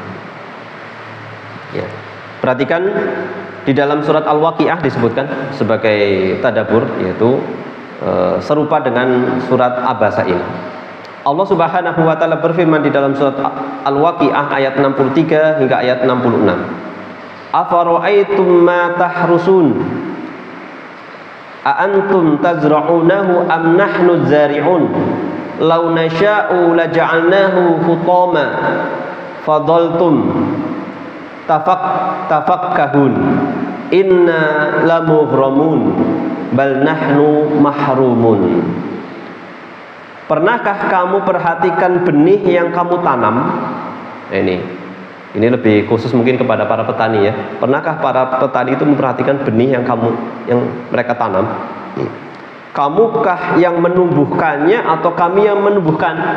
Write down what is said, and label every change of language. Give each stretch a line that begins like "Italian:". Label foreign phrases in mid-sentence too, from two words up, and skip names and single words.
Indonesian: Ya. Perhatikan di dalam surat Al-Waqiah disebutkan sebagai tadabbur, yaitu serupa dengan surat Abasa ini. Allah
Arabic: سبحانه وتعالى
Indonesian: berfirman di dalam surat Al-Waqiah ayat 63 hingga ayat 66.
Arabic: أفرأيتم ما تحرثون أأنتم تزرعونه أم نحن الزارعون لو نشاء لجعلناه حطاما فظلتم تفكهون إنا لمغرمون بل نحن محرومون.
Indonesian: Pernahkah kamu perhatikan benih yang kamu tanam? Ini lebih khusus mungkin kepada para petani ya. Pernahkah para petani itu memperhatikan benih yang mereka tanam? Kamukah yang menumbuhkannya atau kami yang menumbuhkan?